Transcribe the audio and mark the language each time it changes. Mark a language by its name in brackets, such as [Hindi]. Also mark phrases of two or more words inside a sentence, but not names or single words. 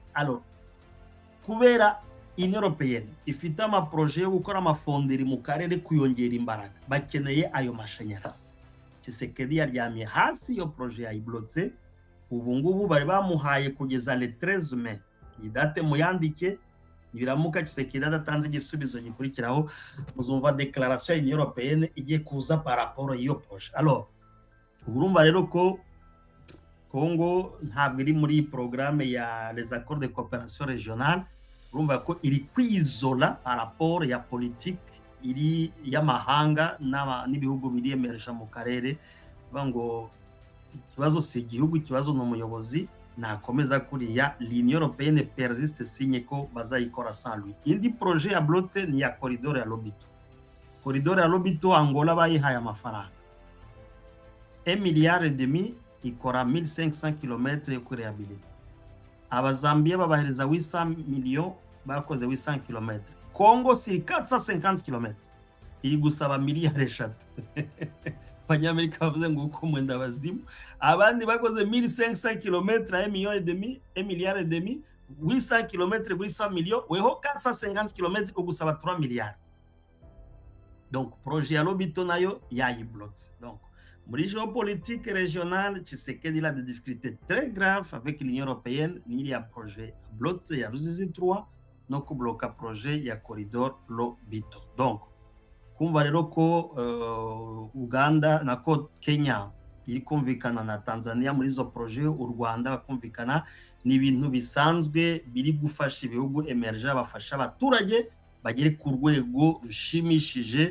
[Kinyarwanda] Alors kubera Union Européenne ifite ama projet yo gukora amafonderi mu karere kuyongera imbaraga, bakeneye ayo mashanyarazi. Tshisekedi yaryamye hasi, iyo projet yayiblotse. Ubu ngubu bari bamuhaye kugeza [French] le 13 mai, [Kinyarwanda] idate muyandike, nibiramuka Tshisekedi adatanze igisubizo gikurikiraho muzumva déclaration ya Union Européenne igiye kuza [French] par rapport [Kinyarwanda] iyo projet. Alors urumva rero ko Congo ntabwo iri muri programme ya [French] les accords de coopération régionale, [Kinyarwanda] urumva ko iri kwizola [French] par rapport [Kinyarwanda] ya politique iri y'amahanga n'ibihugu biri emerge mu karere. Ngo ikibazo si igihugu, ikibazo n'umuyobozi nakomeza kuriya. [French] L'Union Européenne persiste signe [Kinyarwanda] ko bazayikora [French] sans lui. [Kinyarwanda] Indi projet ya blotse ni ya corridor ya Lobito. Corridor ya Lobito Angola bayihaye amafaranga 1,5 milliard, ikora 1500 km yo kurehabilita. Abazambia babahereza 800 millions, bakoze 800 km. Congo si 450 km, iri gusaba miliyari 3. Abanyamerika bavuze ngo uko mwenda bazimu, abandi bakoze 1500 km, 1,5 milliard, 800 km kuri 100 millions, weho 450 km ugusaba 3 milliards. [French] Donc projet [Kinyarwanda] ya Lobito nayo yayiblotse. [French] Donc muri géopolitique régionale, Tshisekedi a des difficultés très graves avec l'Union Européenne. Il y a projet bloqué, il y a Ruzizi 3, donc bloqué projet, il y a corridor Lobito. [Kinyarwanda] Donc, kumva rero ko Uganda nako Kenya iri kumvikana na Tanzania muri zo projet, u Rwanda bakumvikana, ni ibintu bisanzwe biri gufasha ibihugu emerge, bafasha abaturage bagere ku rwego rushimishije.